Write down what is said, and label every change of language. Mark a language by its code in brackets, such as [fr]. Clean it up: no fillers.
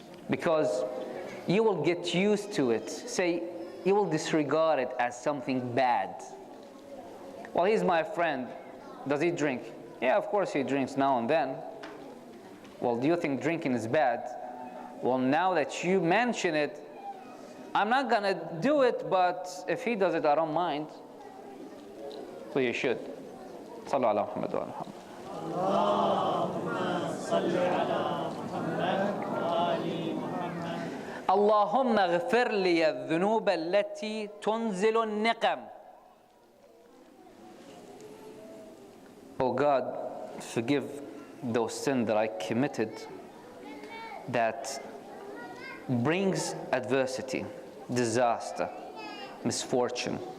[en] Because you will get used to it. Say, you will disregard it as something bad. Well, he's my friend. Does he drink? Yeah, of course he drinks now and then. Well, do you think drinking is bad? Well, now that you mention it, I'm not gonna do it, but if he does it, I don't mind. So you should. [ar] صلوا على محمد وعلى محمد. اللهم صل على محمد وآل محمد. اللهم اغفر لي الذنوب التي تنزل النقم. [en] Oh God, forgive those sins that I committed that brings adversity, disaster, misfortune.